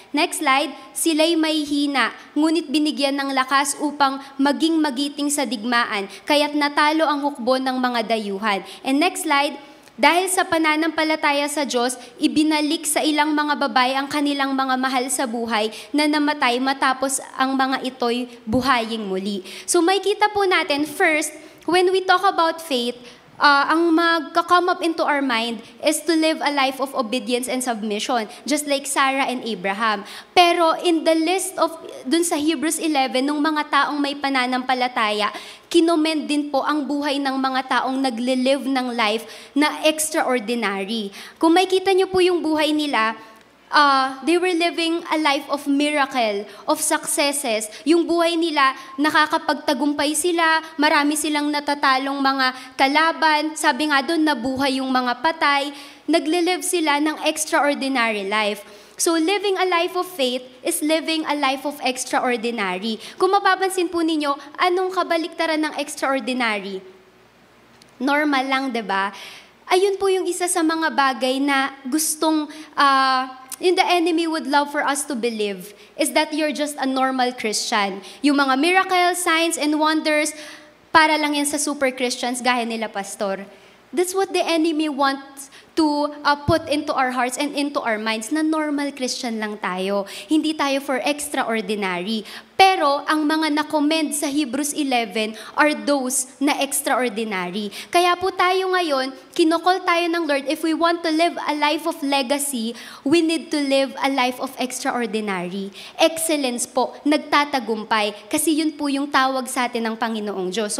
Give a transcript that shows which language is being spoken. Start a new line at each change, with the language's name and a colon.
English: Next slide,
Filipino: sila'y may hina, ngunit binigyan ng lakas upang maging magiting sa digmaan, kaya't natalo ang hukbo ng mga dayuhan.
English: And next slide,
Filipino: dahil sa pananampalataya sa Diyos, ibinalik sa ilang mga babae ang kanilang mga mahal sa buhay na namatay matapos ang mga ito'y buhaying muli.
English: So,
Filipino: may kita po natin,
English: first, when we talk about faith, ang magka-come up into our mind is to live a life of obedience and submission, just like Sarah and Abraham.
Filipino: Pero
English: in the list of,
Filipino: dun sa Hebrews 11, nung mga taong may pananampalataya, kinommend din po ang buhay ng mga taong nagle-live ng life na extraordinary. Kung makita niyo po yung buhay nila,
English: they were living a life of miracle, of successes.
Filipino: Yung buhay nila, nakakapagtagumpay sila, marami silang natatalong mga kalaban, sabi nga doon, nabuhay yung mga patay, nagle-live sila ng extraordinary life.
English: So living a life of faith is living a life of extraordinary.
Filipino: Kung mapapansin po ninyo, anong kabaliktaran ng extraordinary? Normal lang, 'di ba? Ayun po yung isa sa mga bagay na gustong
English: the enemy would love for us to believe is that you're just a normal Christian.
Filipino: Yung mga miracles, signs, and wonders, para lang yan sa super Christians gaya nila pastor.
English: That's what the enemy wants to put into our hearts and into our minds
Filipino: na normal Christian lang tayo. Hindi tayo for extraordinary. Pero ang mga na-commend sa Hebrews 11
English: are those
Filipino: na extraordinary. Kaya po tayo ngayon, kinokol tayo ng Lord,
English: if we want to live a life of legacy, we need to live a life of extraordinary.
Filipino: Excellence po, nagtatagumpay, kasi yun po yung tawag sa atin ng Panginoong Diyos.